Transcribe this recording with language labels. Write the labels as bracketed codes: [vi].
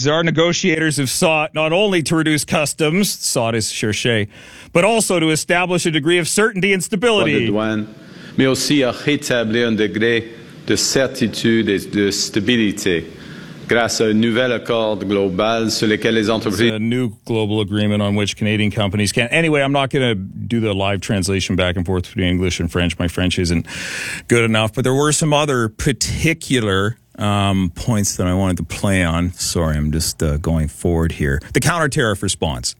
[en] our negotiators have sought not only to reduce customs, sought is cherché, but also to establish a degree of certainty and stability. [fr] Mais aussi à rétablir un degré de certitude et de stabilité grâce à un nouvel accord global sur lequel les entreprises... [en] It's a new global agreement on which Canadian companies can... Anyway, I'm not going to do the live translation back and forth between English and French. My French isn't good enough. But there were some other particular points that I wanted to play on. Sorry, I'm just going forward here. The counter-tariff response.